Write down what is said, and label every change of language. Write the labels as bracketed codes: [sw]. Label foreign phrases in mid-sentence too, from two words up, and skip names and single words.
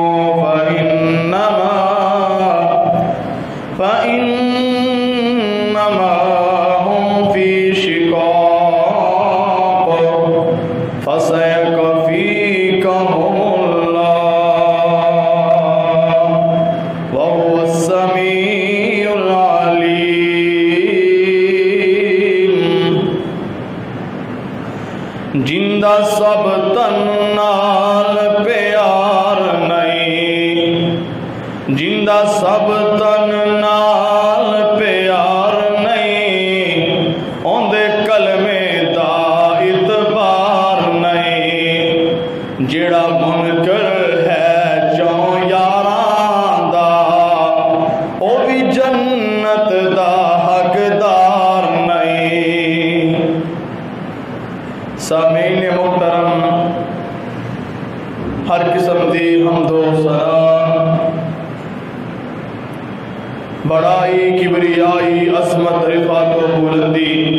[ar] فإنما هم في شقاق فسيكفيكهم الله وهو السميع العليم. [pa] جندہ سب تن نال پیار نہیں، جندہ سب تن نال پیار نہیں، اوندے کلمے دا اعتبار نہیں. جیڑا منکر ہے چوں یاراں دا او بھی جنت دا حقدار نہیں. سامعین محترم، ہر قسم دی حمد و ثنا، بڑائی، کبریائی، عظمت، رفعت و بلندی